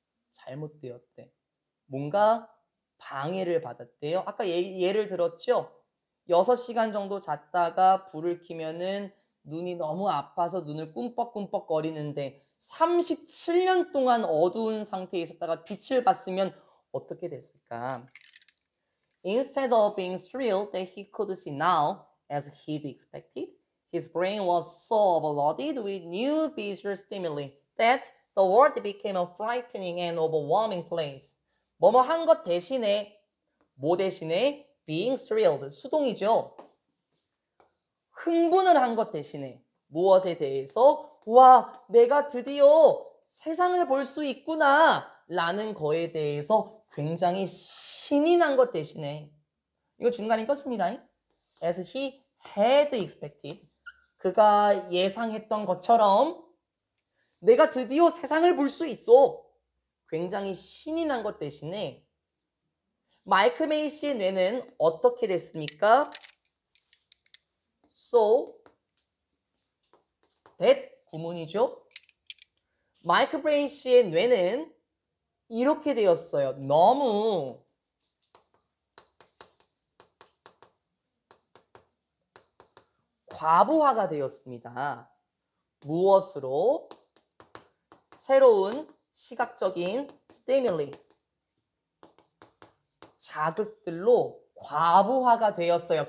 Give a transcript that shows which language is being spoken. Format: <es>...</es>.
<ko>잘못되었대. 뭔가 방해를 받았대요. 아까 예를 들었죠? 6시간 정도 잤다가 불을 켜면은 눈이 너무 아파서 눈을 꿈뻑꿈뻑 거리는데 37년 동안 어두운 상태에 있었다가 빛을 봤으면 어떻게 됐을까?</ko> <en>Instead of being thrilled that he could see now, as he'd expected, his brain was so overloaded with new visual stimuli that the world became a frightening and overwhelming place.</en> <ko>뭐뭐 한 것 대신에, 뭐 대신에?</ko> <en>being thrilled,</en> <ko>수동이죠. 흥분을 한 것 대신에 무엇에 대해서? 와, 내가 드디어 세상을 볼 수 있구나 라는 거에 대해서 굉장히 신이 난 것 대신에, 이거 중간에 꼈습니다.</ko> <en>As he had expected,</en> <ko>그가 예상했던 것처럼 내가 드디어 세상을 볼 수 있어. 굉장히 신이 난 것 대신에 마이크 메이시의 뇌는 어떻게 됐습니까?</ko> <en>So that</en> <ko>구문이죠. 마이크 브레이시의 뇌는 이렇게 되었어요. 너무 과부하가 되었습니다. 무엇으로? 새로운 시각적인 스티뮬리, 자극들로 과부하가 되었어요.</ko>